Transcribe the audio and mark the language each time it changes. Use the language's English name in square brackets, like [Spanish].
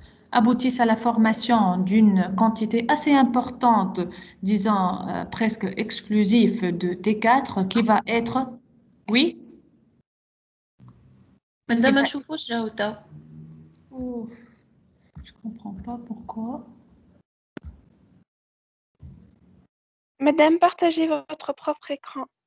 [French] aboutissent à la formation d'une quantité assez importante, disons presque exclusive de T4 qui va être... Oui? [Arabic] Madame, ما نشوفوش راهو تو. [French] Je comprends pas pourquoi. Madame, partagez votre propre écran.